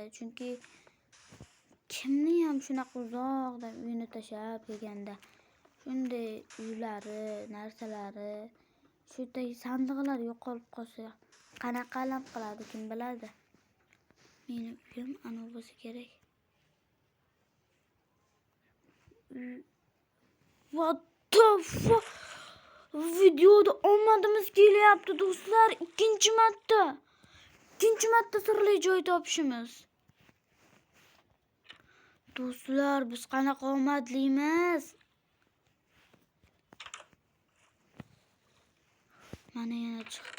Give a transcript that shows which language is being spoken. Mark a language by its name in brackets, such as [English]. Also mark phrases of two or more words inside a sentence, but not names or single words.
[Uzbek] Chunki kimni ham shunaqa uzoqdan uyini tashlab kelganda shunday uylari, narsalari, shunday sandiqlar yo'qolib qolsa qanaqa alam qiladi, kim biladi. Meni uyim ana bo'lsa kerak. [English] What the fuck? [Uzbek] Videoda omadimiz kelyapti do'stlar. Ikkinchi marta sirli joy topishimiz. Do'stlar, biz qanaqa omadlimiz? Mana yana chiqdi.